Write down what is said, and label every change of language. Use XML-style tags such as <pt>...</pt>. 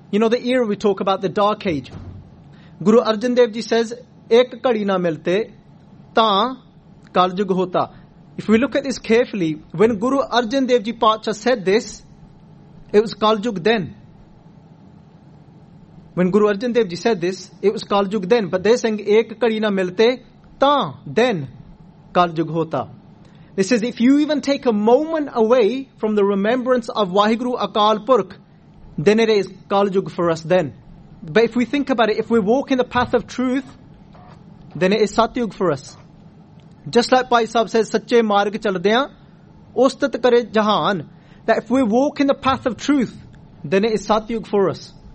<en>You know the era we talk about, the dark age.</en> <pa>Guru Arjan Dev ji says, ਏਕ ਕਡੀ ਨਾ ਮਿਲਤੇ, ਤਾ ਕਲਜੁਗ ਹੋਤਾ.</pa> <en>If we look at this carefully, when Guru Arjan Dev Ji Pacha said this, it was Kaljug then. When Guru Arjan Dev Ji said this, it was Kaljug then. But they're saying,</en> <pa>ਏਕ ਕਡੀ ਨਾ ਮਿਲਤੇ, ਤਾ</pa> <en>then</en> <pa>Kaljug ਹੋਤਾ.</pa> <en>This is, if you even take a moment away from the remembrance of Waheguru Akal Purkh, then it is Kaljug for us then. But if we think about it, if we walk in the path of truth, then it is Satyug for us. Just like Bhai Sahib says,</en> <pa>Sache Marg Chaldeya Ustat Kare Jahan,</pa> <en>that if we walk in the path of truth, then it is Satyug for us.</en>